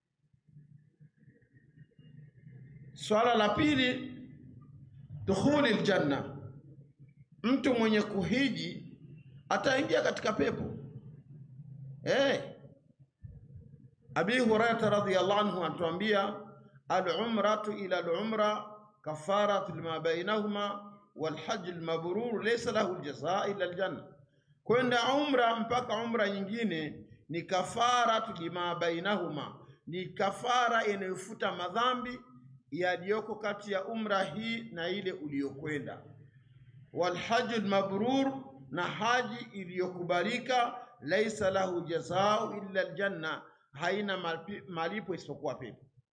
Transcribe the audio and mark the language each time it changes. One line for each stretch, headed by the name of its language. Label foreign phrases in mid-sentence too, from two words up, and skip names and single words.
Swahili: Swala la pili,
Arabic: دخول الجنة.
Swahili: Mtu mwenye kuhiji ataingia katika pepo.
Arabic: أبي هريرة رضي الله عنه anatuambia, العمرة إلى العمرة كفارة لما بينهما والحج المبرور ليس له الجزاء إلا الجنة.
Swahili: Kwenda umra mpaka umra nyingine ni
Arabic: كفارة لما بينهما,
Swahili: ni kafara inayofuta madhambi yaliyoko kati ya umra hii na ile uliyokwenda.
Arabic: والحج المبرور,
Swahili: na haji iliyokubalika,
Arabic: ليس له جزاء إلا الجنة,
Swahili: haina malipo isipokuwa pepo.